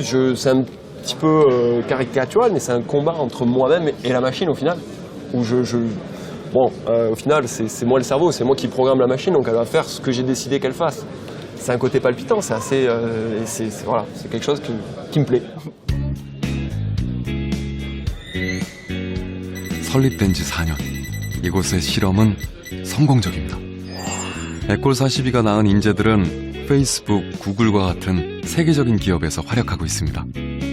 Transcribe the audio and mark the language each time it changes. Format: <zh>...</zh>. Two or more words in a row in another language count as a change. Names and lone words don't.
<fr>C'est un petit peu caricatural, mais c'est un combat entre moi-même et la machine au final. Où au final, c'est moi le cerveau, c'est moi qui programme la machine, donc elle va faire ce que j'ai décidé qu'elle fasse. C'est un côté palpitant, c'est assez, c'est quelque chose qui me plaît.</fr> <ko>설립된 지 4년. 이곳의 실험은 성공적입니다. 에콜42가 낳은 인재들은 페이스북, 구글과 같은 세계적인 기업에서 활약하고 있습니다.</ko>